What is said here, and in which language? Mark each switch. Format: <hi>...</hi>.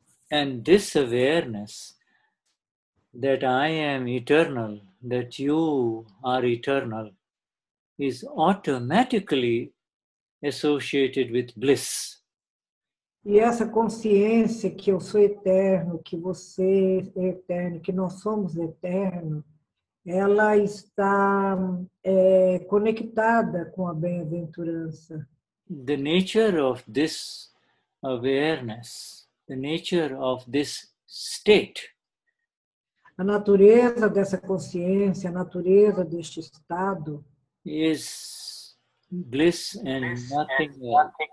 <en>And this awareness that I am eternal, that you are eternal, is automatically associated with bliss.</en> <pt>E essa consciência que eu sou eterno, que você é eterno, que nós somos eternos, ela está conectada com a bem-aventurança.</pt> <en>The nature of this awareness, the nature of this state,</en> <pt>A natureza dessa consciência, a natureza deste estado,</pt> <en>is bliss and nothing else.</en>